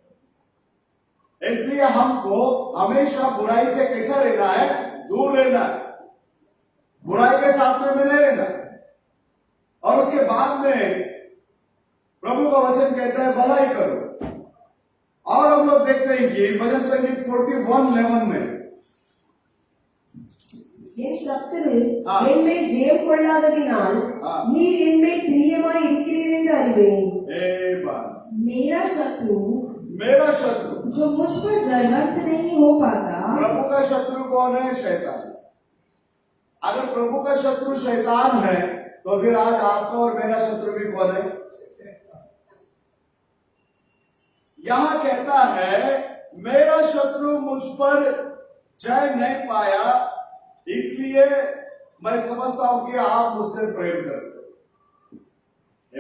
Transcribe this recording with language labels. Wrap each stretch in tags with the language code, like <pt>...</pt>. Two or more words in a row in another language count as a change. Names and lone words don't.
<hi>इसलिए हमको हमेशा बुराई से कैसा रहना है? दूर रहना है, बुराई के साथ में मिले रहना। और उसके बाद में प्रभु का वचन कहता है भलाई करो। और हम लोग देखते हैं कि भजन संगीत 41:11 में</hi> <ta>என் சத்துரு என்மேல் ஜெயம் கொள்ளாததினால் நீர் என்மேல் பிரியமாய் இருக்கிறீர் என்று அறிவேன்।</ta> <hi>मेरा शत्रु जो मुझ पर जयवंत नहीं हो पाता। प्रभु का शत्रु कौन है? शैतान। अगर प्रभु का शत्रु शैतान है तो फिर आज आपका और मेरा शत्रु भी कौन है? यहां कहता है मेरा शत्रु मुझ पर जय नहीं पाया, इसलिए मैं समझता हूं कि आप मुझसे प्रेम करते हो।</hi>